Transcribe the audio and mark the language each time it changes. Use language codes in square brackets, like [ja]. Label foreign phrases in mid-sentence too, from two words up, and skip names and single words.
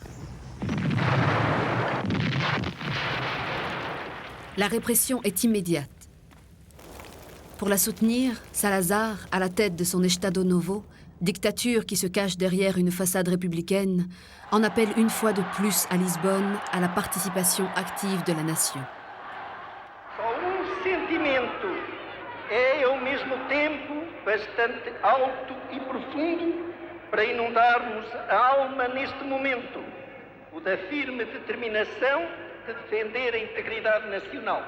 [fr] La répression est immédiate. Pour la soutenir, Salazar, à la tête de son Estado Novo, dictature qui se cache derrière une façade républicaine, en appelle une fois de plus à Lisbonne à la participation active de la nation. [pt] Só sentimento é, ao mesmo tempo, bastante alto e profundo para inundarmos a alma neste momento, o da firme determinação de defender a integridade nacional.